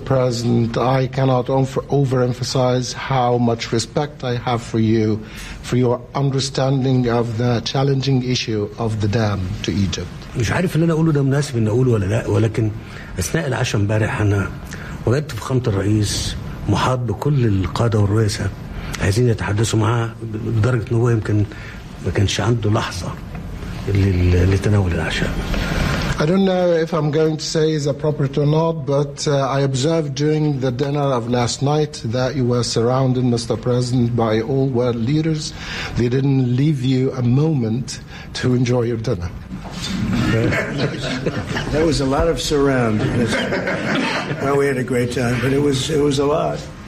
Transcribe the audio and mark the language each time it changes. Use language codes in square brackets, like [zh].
[en] President, I cannot overemphasize how much respect I have for you, for your understanding of the challenging issue of the dam to Egypt. [ar] مش عارف ان انا اقوله ده مناسب ان اقوله ولا لا, ولكن اثناء العشاء امبارح انا وجدت فخامة الرئيس محاط بكل القادة والرؤساء عايزين يتحدثوا معاه لدرجة ان هو يمكن ما كانش عنده لحظة لتناول العشاء. [en] I don't know if I'm going to say is appropriate or not, but I observed during the dinner of last night that you were surrounded, Mr. President, by all world leaders. They didn't leave you a moment to enjoy your dinner. That was a lot of surround. Well, we had a great time, but it was a lot.